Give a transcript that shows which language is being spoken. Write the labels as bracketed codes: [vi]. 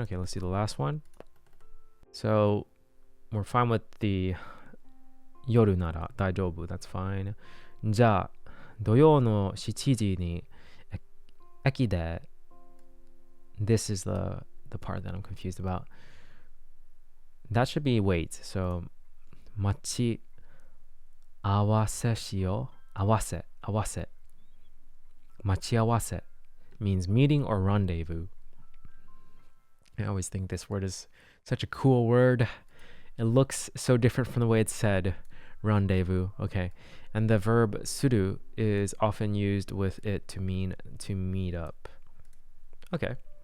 [en] Okay, let's do the last one. So we're fine with the yoru nara daijoubu. That's fine. [ja] じゃあ土曜の7時に駅で [en] This is the part that I'm confused about. That should be wait. So [ja] 待ち合わせしよう。合わせ [en] 待ち合わせ means meeting or rendezvous. I always think this word is such a cool word. It looks so different from the way it's said. Rendezvous. Okay. And the verb suru is often used with it to mean to meet up. Okay.